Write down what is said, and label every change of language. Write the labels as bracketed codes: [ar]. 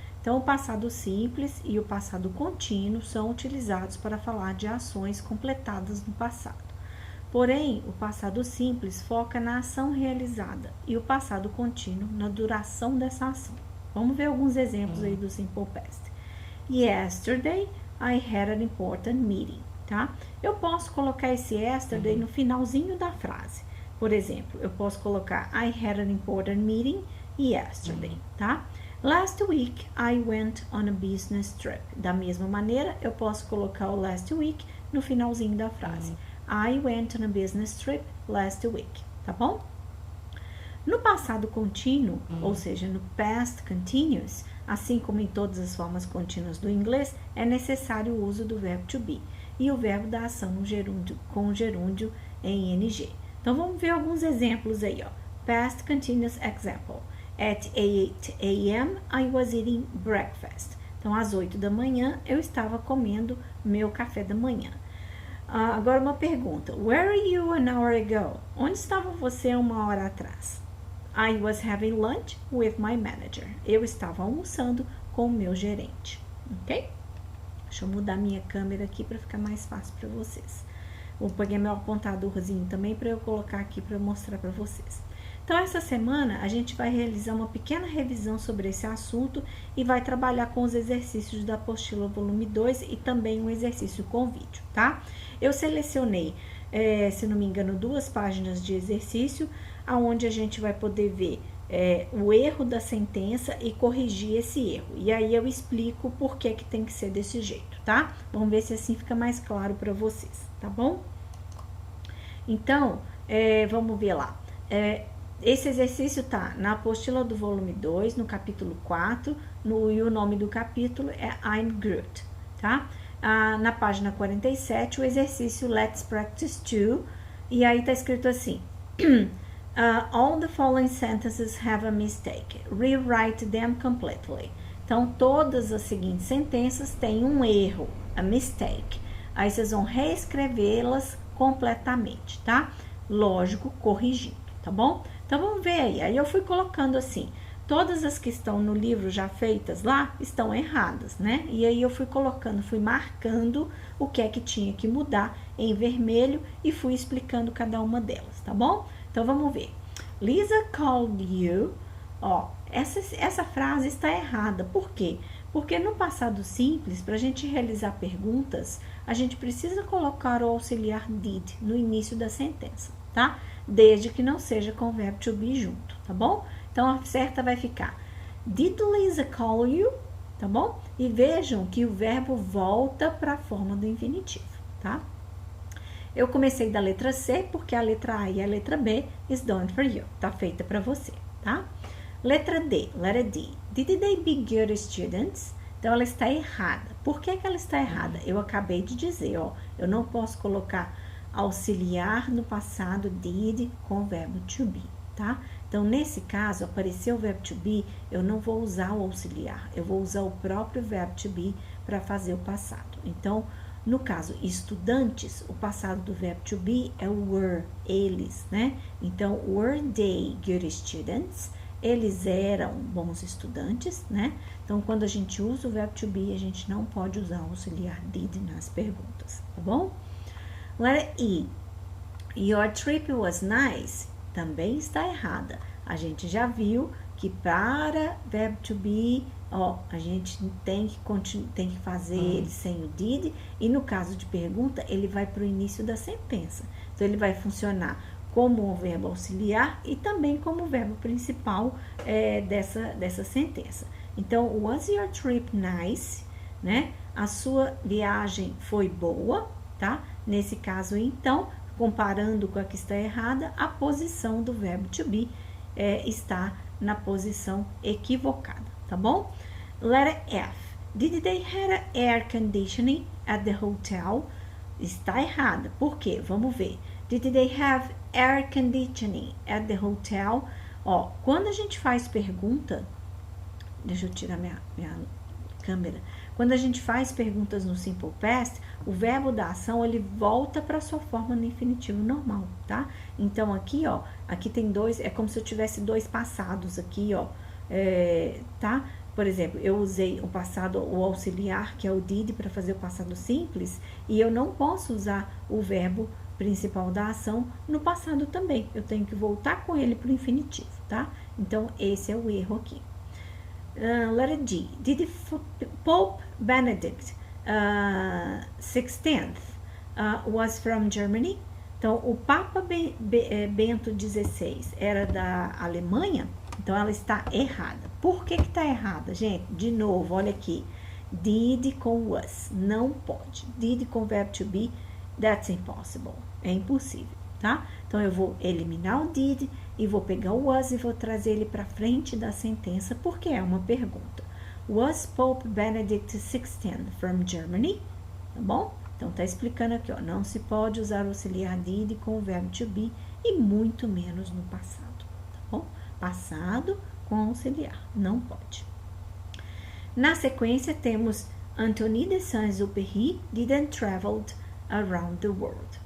[pt] Então, o passado simples e o passado contínuo são utilizados para falar de ações completadas no passado. Porém, o passado simples foca na ação realizada e o passado contínuo na duração dessa ação. Vamos ver alguns exemplos aí do Simple Past. [en] Yesterday, I had an important meeting, [pt] tá? Eu posso colocar esse yesterday no finalzinho da frase. Por exemplo, eu posso colocar [en] I had an important meeting yesterday, [pt] tá? [en] Last week, I went on a business trip. [pt] Da mesma maneira, eu posso colocar o last week no finalzinho da frase. [en] I went on a business trip last week, [pt] tá bom? No passado contínuo, ou seja, no past continuous, assim como em todas as formas contínuas do inglês, é necessário o uso do verbo to be e o verbo da ação no gerúndio, com o gerúndio em ing. Então, vamos ver alguns exemplos aí, ó. [en] Past continuous example. At 8 a.m. I was eating breakfast. [pt] Então, às 8 da manhã, eu estava comendo meu café da manhã. Agora, uma pergunta. [en] Where are you an hour ago? [pt] Onde estava você uma hora atrás? [en] I was having lunch with my manager. [pt] Eu estava almoçando com o meu gerente, ok? Deixa eu mudar minha câmera aqui para ficar mais fácil para vocês. Vou pegar meu apontadorzinho também para eu colocar aqui para mostrar para vocês. Então, essa semana a gente vai realizar uma pequena revisão sobre esse assunto e vai trabalhar com os exercícios da apostila volume 2 e também um exercício com vídeo, tá? Eu selecionei, se não me engano, 2 páginas de exercício, aonde a gente vai poder ver o erro da sentença e corrigir esse erro. E aí eu explico por que tem que ser desse jeito, tá? Vamos ver se assim fica mais claro para vocês, tá bom? Então, vamos ver lá. Esse exercício tá na apostila do volume 2, no capítulo 4, e o nome do capítulo é I'm Groot, tá? Na página 47, o exercício Let's Practice 2, e aí tá escrito assim... [en] all the following sentences have a mistake. Rewrite them completely. [pt] Então, todas as seguintes sentenças têm um erro, [en] a mistake. [pt] Aí, vocês vão reescrevê-las completamente, tá? Lógico, corrigindo, tá bom? Então, vamos ver aí. Aí, eu fui colocando assim, todas as que estão no livro já feitas lá, estão erradas, né? E aí, eu fui colocando, fui marcando o que é que tinha que mudar em vermelho e fui explicando cada uma delas, tá bom? Então, vamos ver. [en] Lisa called you. [pt] Ó, essa frase está errada. Por quê? Porque no passado simples, para a gente realizar perguntas, a gente precisa colocar o auxiliar did no início da sentença, tá? Desde que não seja com o verbo to be junto, tá bom? Então, a certa vai ficar [en] Did Lisa call you? [pt] Tá bom? E vejam que o verbo volta para a forma do infinitivo, tá? Eu comecei da letra C, porque a letra A e a letra B [en] is done for you. [pt] Tá feita para você, tá? Letra D, letra D. [en] Did they be good students? [pt] Então, ela está errada. Por que ela está errada? Eu acabei de dizer, ó. Eu não posso colocar auxiliar no passado did com o verbo to be, tá? Então, nesse caso, apareceu o verbo to be, eu não vou usar o auxiliar. Eu vou usar o próprio verbo to be para fazer o passado. Então, no caso, estudantes, o passado do verbo to be é o were, eles, né? [en] Então, were they good students? [pt] Eles eram bons estudantes, né? Então, quando a gente usa o verbo to be, a gente não pode usar o auxiliar did nas perguntas, tá bom? Letra E. [en] Your trip was nice. [pt] Também está errada. A gente já viu que para verbo to be, ó, a gente tem que fazer ele sem o did, e no caso de pergunta, ele vai para o início da sentença. Então, ele vai funcionar como um verbo auxiliar e também como verbo principal dessa sentença. Então, [en] was your trip nice? [pt] Né? a sua viagem foi boa, tá? Nesse caso, então, comparando com a que está errada, a posição do verbo to be está na posição equivocada, tá bom? [en] Letter F. Did they have air conditioning at the hotel? [pt] Está errada. Por quê? Vamos ver. [en] Did they have air conditioning at the hotel? [pt] Ó, quando a gente faz pergunta, deixa eu tirar minha câmera. Quando a gente faz perguntas no Simple Past, o verbo da ação, ele volta para sua forma no infinitivo normal, tá? Então, aqui, ó, aqui tem dois, é como se eu tivesse dois passados aqui, ó, tá? Por exemplo, eu usei o passado, o auxiliar, que é o did, para fazer o passado simples, e eu não posso usar o verbo principal da ação no passado também. Eu tenho que voltar com ele para o infinitivo, tá? Então, esse é o erro aqui. [en] Letter G. Did Pope Benedict XVI was from Germany? [pt] Então, o Papa Bento XVI era da Alemanha? Então, ela está errada. Por que está errada, gente? De novo, olha aqui. Did com was. Não pode. [en] Did com verbo to be, that's impossible. [pt] É impossível, tá? Então, eu vou eliminar o did e vou pegar o was e vou trazer ele para frente da sentença, porque é uma pergunta. [en] Was Pope Benedict XVI from Germany? [pt] Tá bom? Então, tá explicando aqui, ó. Não se pode usar o auxiliar did com o verbo to be e muito menos no passado, tá bom? Passado com auxiliar, não pode. Na sequência, temos Anthony de Saint-Exupéry [en] didn't traveled around the world.